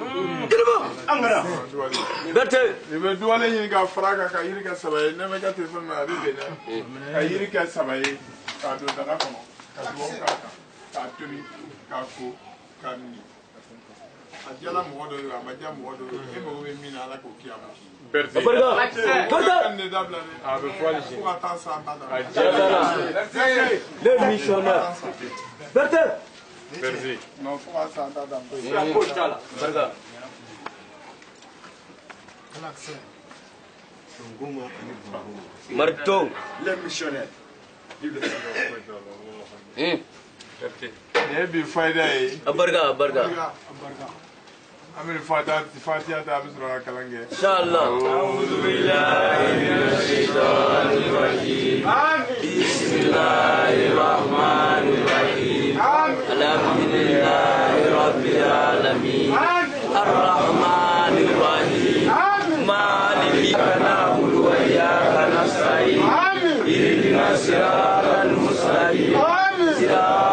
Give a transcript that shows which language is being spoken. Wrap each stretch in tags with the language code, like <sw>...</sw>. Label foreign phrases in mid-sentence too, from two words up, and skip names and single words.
<bm>i bɛ duwale ɲini k'a fara kan ka yiri kɛ saba ye ne bɛ ka telefɔni na a bɛ bɛn dɛ ka yiri kɛ saba ye k'a don daga kɔnɔ ka duwawu k'a kan k'a tobi k'a ko k'a min a diyala mɔgɔ dɔ ye a ma diya mɔgɔ dɔ ye e mago bɛ min na ala k'o k'i ma kan de dabila dɛ a bɛ fɔ hali sini fo ka taa san ta da</bm> <fr>le missionnaire Berthe</fr> <bm>non fo ka san ta da barika marteau</bm> <fr>le missionnaire</fr> <bm>ne bi fayda ye barika an bɛ fatiha ta a bɛ sɔrɔ ka kalan kɛ</bm> <ar>إن شاء الله أعوذ بالله من الشيطان الرجيم بسم الله الرحمن الرحيم الحمد لله رب العالمين الرحمن الرحيم مالك نعبد وإياك نستعين اهدنا الصراط المستقيم</ar>